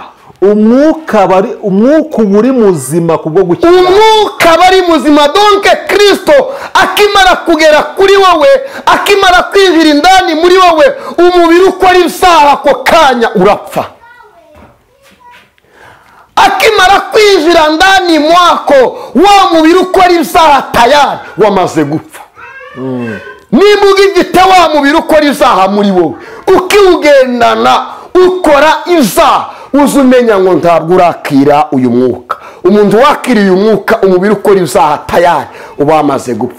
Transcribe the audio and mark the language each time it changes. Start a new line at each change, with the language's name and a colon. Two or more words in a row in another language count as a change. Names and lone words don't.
Kinyarwanda: umwuka uba uri muzima kubwo gukiranuka. umwuka aba ari muzima. donke kirisito akimara kugera kuri wowe, akimara kwinjira indani muri wowe, umubiri ukora ibyaha ako kanya urapfa. akimara kwinjira
Swahili: ndani mwako,
Kinyarwanda: wa mubiri ukora ibyaha tayari wamaze gupfa. nimba ugifite wa mubiri ukora ibyaha muri wowe, ukiwugendana ukora ibyaha, uzi umenya ngo ntabwo urakira uyu mwuka. umuntu wakiriye umwuka, umubiri ukora ibyaha tayari uba wamaze gupfa.